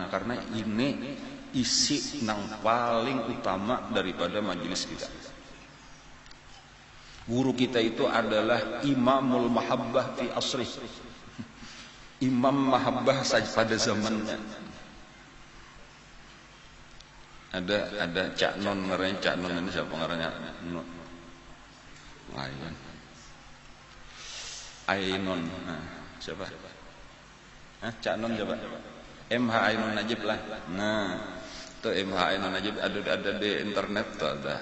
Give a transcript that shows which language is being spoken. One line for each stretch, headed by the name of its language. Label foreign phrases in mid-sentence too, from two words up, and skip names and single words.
Banjar: Nah, karena ini isi nang paling utama daripada majelis kita.
Indonesian: Guru kita itu adalah
Arabic: إمام المحبة في العصر. إمام المحبة
Indonesian: saja pada zamannya.
Banjar: Ada Cak Non, ngaranya Cak Non ini siapa ngaranya?
Indonesian: Ainon. Nah, siapa? Cak Non siapa? MH Ainon Najib lah. Nah, itu MH Ainon Najib ada di internet tuh ada.